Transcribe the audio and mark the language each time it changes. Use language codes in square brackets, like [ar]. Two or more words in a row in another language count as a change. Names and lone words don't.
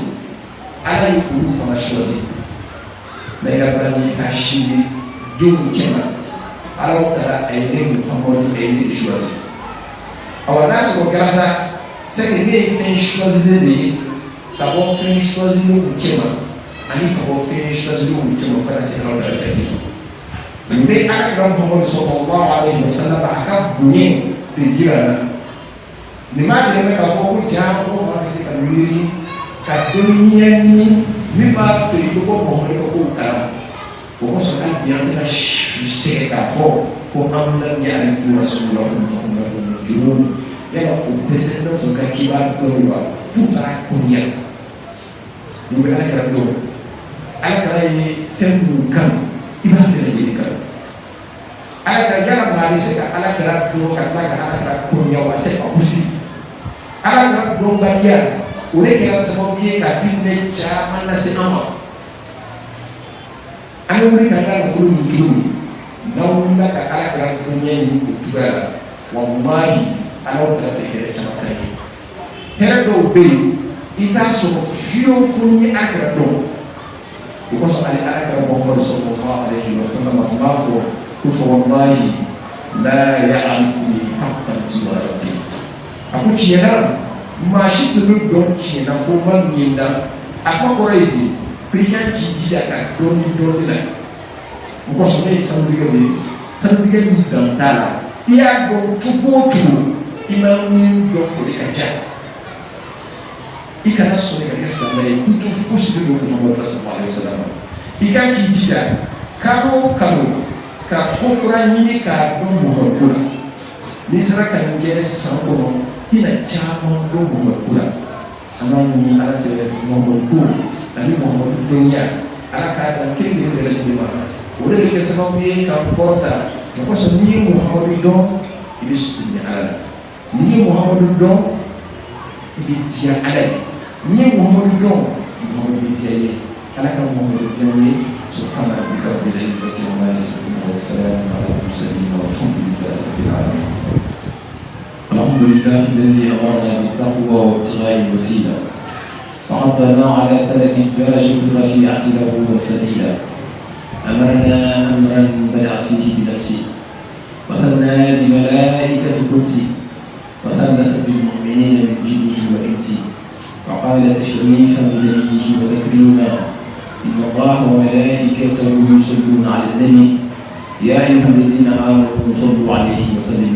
[bm] ala ye olu fana choisi mɛ ka bani Hashim denw cɛ ma ala tara a ye ne Muhamadu a ye ne choisi awa n'a sɔrɔ kɛra sa [fr] c'est que [bm] ne ye fɛn choisilen de ye ka bɔ fɛn choisilen cɛ ma ani ka bɔ fɛn choisilen cɛ ma fo ka se aw dara kɛse nin bɛ alakira Muhamadu [ar] صلى الله عليه وسلم [bm] a ka bonya de jira la nin m'a dɛmɛ k'a fɔ ko jaa ko maa bɛ se ka miiri ka dɔnniya ni min b'a to i bɛ bɔ Muhamadu ka kow kalama o kosɔn hali bi an tɛna sɛgɛn k'a fɔ ko an [ar] لم يعرفوا رسولهم فهم له منكرون [bm] yala o dɛsɛ bɛ k'u ka kibaru dɔn wa f'u taara konya nin bɛ alakira dɔn alakira ye fɛn minnu kanu i b'a bɛɛ lajɛlen kanu alakira yala maa bɛ se ka alakira dɔn ka tila ka alakira konya wa se ka gosi alakira dɔnbaliya o de kɛra sababu ye ka fitnɛ caman lase an ma an bɛ wuli ka taa nafolo min cogo min n'aw wulila ka alakira dɔnya ɲini o cogoya la walahi ala bɛ se hɛrɛ caman kan ye hɛrɛ dɔw bɛ yen i t'a sɔrɔ fiyewu fo ni alakira dɔn o kosɔn ale alakira Muhamadu [ar] صلى الله عليه وسلم [bm] tun b'a fɔ ko fɔ [ar] والله لا يعرفني حقا سوى ربي [bm] a ko tiɲɛ na maa si tɛ ne dɔn tiɲɛ na fo ma min na a kuma kɔrɔ ye ten ko i ka k'i jija ka dɔɔni dɔɔni la o kosɔn ne ye sanutigɛ de ye sanutigɛ min dan t'a la i y'a dɔn cogo o cogo i ma min dɔn o de ka ca i kana sɔn ka kɛ silamɛ ye k'u to fosi de don Muhamadu [ar] صلى الله عليه وسلم [bm] i ka k'i jija kalo o kalo ka ko kura ɲini k'a dɔn Muhamadu la n'i sera ka nin kɛ san kɔnɔ i na caman dɔn Muhamadu la an b'a ɲini ala fɛ Muhamadu ko ani Muhamadu dɔnniya ala k'a dan kelen bɛɛ lajɛlen ma o de bɛ kɛ sababu ye ka kɔrɔta o kosɔn n'i ye Muhamadu dɔn i bɛ surunya ala la n'i ye Muhamadu dɔn i bɛ diya ala ye n'i ye Muhamadu dɔn Muhamadu bɛ diya ye [ar] ala ka Muhamadu diya ye سبحان ربك رب العزة عما يصفون وسلام على المرسلين والحمد لله رب العالمين الحمد لله الذي أمرنا بالتقوى و ابتغاء الوسيلة وحضنا على ترك الدرجة الرفيعة له والفضيلة أمرنا أمرا بدأ فيه بنفسه وثنى بملائكة قدسه وثلث بالمؤمنين من جنه وإنسه وقال تشريفا بنبيه وتكريما إن الله وملائكته يصلون على النبي يا أيها الذين آمنوا صلوا عليه وسلموا